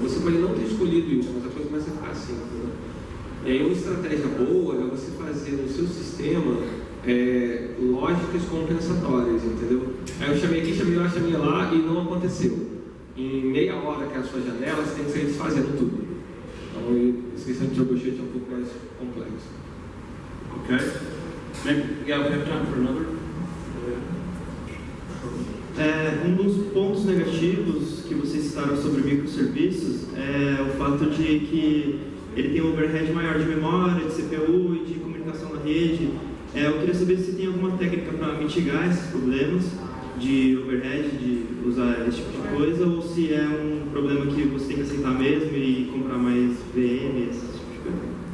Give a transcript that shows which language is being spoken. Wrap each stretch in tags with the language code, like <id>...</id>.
<pt>Você pode não ter escolhido isso, mas a coisa começa a ficar assíncrona. E aí uma estratégia boa é você fazer no seu sistema lógicas compensatórias, entendeu? Aí eu chamei aqui, chamei lá e não aconteceu. Em meia hora que é a sua janela, você tem que sair desfazendo tudo. Então, essa questão de troubleshoot é um pouco mais complexo.</pt> <en>Okay. Maybe we have time for another.</en> <pt>Um dos pontos negativos que vocês citaram sobre microserviços é o fato de que ele tem um overhead maior de memória, de CPU e de comunicação na rede. Eu queria saber se tem alguma técnica para mitigar esses problemas de overhead, de usar esse tipo de coisa, ou se é um problema que você tem que aceitar mesmo e comprar mais VM, esse tipo de coisa.</pt>